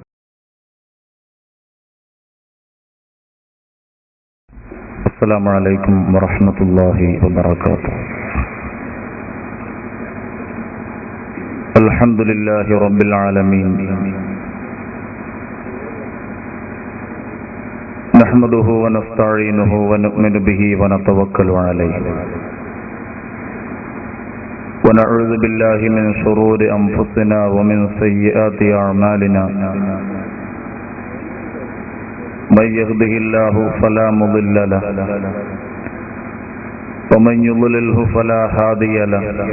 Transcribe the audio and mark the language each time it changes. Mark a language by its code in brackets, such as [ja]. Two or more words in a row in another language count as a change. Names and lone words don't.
[ar] السلام عليكم ورحمة الله وبركاته. الحمد لله رب العالمين. نحمده ونستعينه ونؤمن به ونتوكل عليه. ونعوذ بالله من شرور أنفسنا ومن سيئات أعمالنا. من يهده الله فلا مضل له ومن يضلله فلا هادي له.